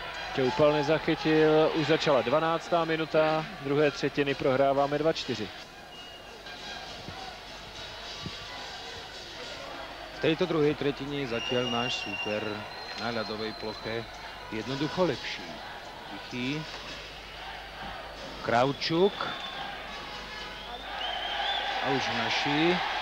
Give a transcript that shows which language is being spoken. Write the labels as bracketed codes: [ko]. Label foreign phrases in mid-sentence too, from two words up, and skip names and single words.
[cs] Šťoupal nezachytil, už začala 12. minuta, druhé třetiny prohráváme 2-4. [sk] V tejto druhej tretine je zatiaľ náš súper na ľadovej ploche jednoducho lepší. Tichý. Kravčuk. A už naši.